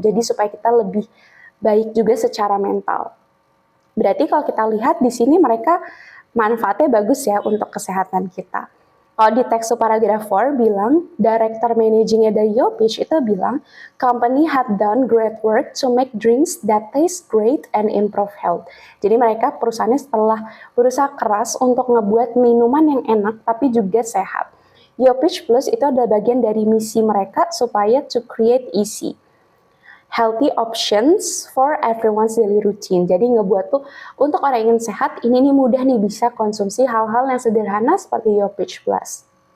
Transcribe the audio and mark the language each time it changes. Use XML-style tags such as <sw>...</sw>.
<id>Jadi supaya kita lebih baik juga secara mental. Berarti kalau kita lihat di sini mereka manfaatnya bagus ya untuk kesehatan kita. Kalau di teks paragraph 4 bilang, Director Managingnya dari YoPitch itu bilang,</id> <en>company had done great work to make drinks that taste great and improve health.</en> <id>Jadi mereka perusahaannya setelah berusaha keras untuk ngebuat minuman yang enak tapi juga sehat. YoPitch Plus itu adalah bagian dari misi mereka supaya</id> <en>to create easy healthy options for everyone's daily routine.</en> <id>Jadi ngebuat tuh untuk orang yang ingin sehat, ini nih mudah nih bisa konsumsi hal-hal yang sederhana seperti YoPitch Plus.</id>